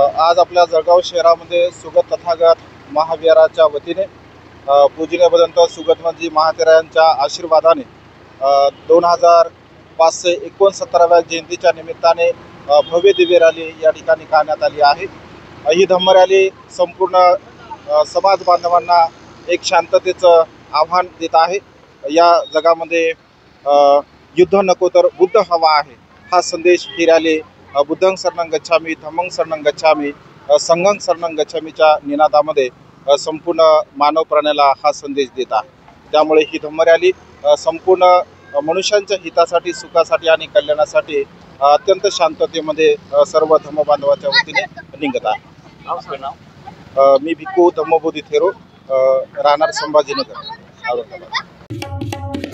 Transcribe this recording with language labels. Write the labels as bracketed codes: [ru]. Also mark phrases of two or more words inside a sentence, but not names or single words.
[mr] आज आपल्या जळगाव शहरामध्ये सुगत तथागत महाविहाराच्या वतीने पूजनीय भदंत सुगतजी महातेरांच्या आशीर्वादाने 2569व्या जयंतीच्या निमित्ताने भव्य दिव्य रॅली या ठिकाणी काढण्यात आली आहे। ही धम्म रॅली संपूर्ण समाज बांधवांना एक शांततेचं आव्हान देत आहे। या जगामध्ये युद्ध नको तर बुद्ध हवा आहे हा संदेश ही रॅली [pi] बुद्धं शरणं गच्छामि, धम्मं शरणं गच्छामि, संघं शरणं गच्छामीच्या [mr] निनादामध्ये संपूर्ण मानव प्राण्याला हा संदेश देत आहे। त्यामुळे ही धम्म रॅली संपूर्ण मनुष्यांच्या हितासाठी, सुखासाठी आणि कल्याणासाठी अत्यंत शांततेमध्ये सर्व धम्म बांधवाच्या वतीने निघत आहे। मी भिक्खू धम्मबोधी थेरो, राहणार संभाजीनगर, औरंगाबाद।